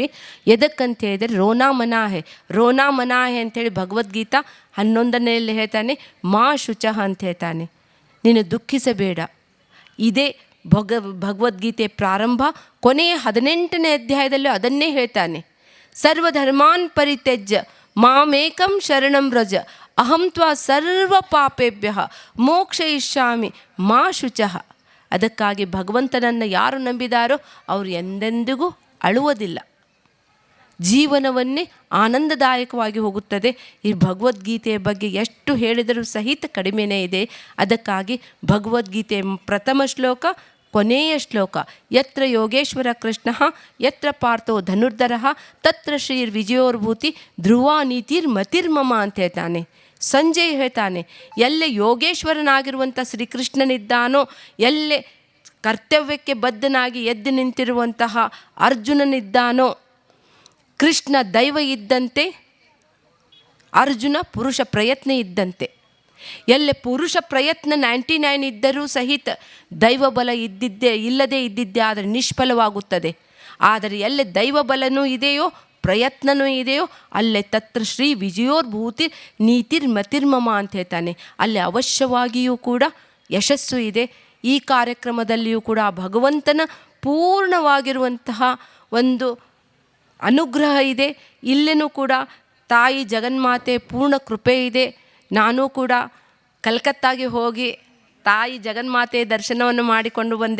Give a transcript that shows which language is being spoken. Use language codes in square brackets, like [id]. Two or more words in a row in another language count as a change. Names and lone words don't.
[kn] ಎದಕ್ಕಂತ ಹೇಳಿದರೆ [hi] रोना मना है. रोना मना है [kn] ಅಂಥೇಳಿ ಭಗವದ್ಗೀತಾ 11ನೇಯಲ್ಲಿ ಹೇಳ್ತಾನೆ, [sa] ಮಾ ಶುಚಃ [kn] ಅಂತ ಹೇಳ್ತಾನೆ, ನೀನು ದುಃಖಿಸಬೇಡ. ಇದೇ ಭಗವದ್ಗೀತೆ ಪ್ರಾರಂಭ. ಕೊನೆಯ 18ನೇ ಅಧ್ಯಾಯದಲ್ಲೂ ಅದನ್ನೇ ಹೇಳ್ತಾನೆ. [sa] ಸರ್ವಧರ್ಮಾನ್ ಪರಿತ್ಯಜ್ಯ ಮಾಮೇಕಂ ಶರಣಂ ವ್ರಜ ಅಹಂ ತ್ವಾ ಸರ್ವ ಪಾಪೇಭ್ಯ ಮೋಕ್ಷಯಿಷ್ಯಾಮಿ ಮಾ ಶುಚಃ. [kn] ಅದಕ್ಕಾಗಿ ಭಗವಂತನನ್ನು ಯಾರು ನಂಬಿದಾರೋ ಅವರು ಎಂದೆಂದಿಗೂ ಅಳುವುದಿಲ್ಲ. ಜೀವನವನ್ನೇ ಆನಂದದಾಯಕವಾಗಿ ಹೋಗುತ್ತದೆ. ಈ ಭಗವದ್ಗೀತೆಯ ಬಗ್ಗೆ ಎಷ್ಟು ಹೇಳಿದರೂ ಸಹಿತ ಕಡಿಮೆನೇ ಇದೆ. ಅದಕ್ಕಾಗಿ ಭಗವದ್ಗೀತೆಯ ಪ್ರಥಮ ಶ್ಲೋಕ ಕೊನೆಯ ಶ್ಲೋಕ [sa] ಯತ್ರ ಯೋಗೇಶ್ವರ ಕೃಷ್ಣ ಯತ್ರ ಪಾರ್ಥೋ ಧನುರ್ಧರ ತತ್ರ ಶ್ರೀರ್ ವಿಜಯೋರ್ಭೂತಿ ಧ್ರುವ ನೀತಿರ್ ಮತಿರ್ಮಮ [kn] ಅಂತ ಹೇಳ್ತಾನೆ. ಸಂಜಯ್ ಹೇಳ್ತಾನೆ, ಎಲ್ಲೇ ಯೋಗೇಶ್ವರನಾಗಿರುವಂಥ ಶ್ರೀಕೃಷ್ಣನಿದ್ದಾನೋ, ಎಲ್ಲೇ ಕರ್ತವ್ಯಕ್ಕೆ ಬದ್ಧನಾಗಿ ಎದ್ದು ನಿಂತಿರುವಂತಹ ಅರ್ಜುನನಿದ್ದಾನೋ, ಕೃಷ್ಣ ದೈವ ಇದ್ದಂತೆ ಅರ್ಜುನ ಪುರುಷ ಪ್ರಯತ್ನ ಇದ್ದಂತೆ. ಎಲ್ಲೇ ಪುರುಷ ಪ್ರಯತ್ನ 99 ಇದ್ದರೂ ಸಹಿತ ದೈವ ಬಲ ಇಲ್ಲದೇ ಇದ್ದಿದ್ದೇ ಆದರೆ ನಿಷ್ಫಲವಾಗುತ್ತದೆ. ಆದರೆ ಎಲ್ಲೇ ದೈವ ಬಲನೂ ಇದೆಯೋ ಪ್ರಯತ್ನವೂ ಇದೆಯೋ ಅಲ್ಲೇ [sa] ತತ್ರ ಶ್ರೀ ವಿಜಯೋರ್ಭೂತಿ ನೀತಿರ್ ಮತಿರ್ಮಮ [kn] ಅಂತ ಹೇಳ್ತಾನೆ. ಅಲ್ಲಿ ಅವಶ್ಯವಾಗಿಯೂ ಕೂಡ ಯಶಸ್ಸು ಇದೆ. ಈ ಕಾರ್ಯಕ್ರಮದಲ್ಲಿಯೂ ಕೂಡ ಭಗವಂತನ ಪೂರ್ಣವಾಗಿರುವಂತಹ ಒಂದು ಅನುಗ್ರಹ ಇದೆ. ಇಲ್ಲೇನೂ ಕೂಡ ತಾಯಿ ಜಗನ್ಮಾತೆ ಪೂರ್ಣ ಕೃಪೆ ಇದೆ. ನಾನೂ ಕೂಡ ಕಲ್ಕತ್ತಾಗೆ ಹೋಗಿ ತಾಯಿ ಜಗನ್ಮಾತೆ ದರ್ಶನವನ್ನು ಮಾಡಿಕೊಂಡು ಬಂದೆ.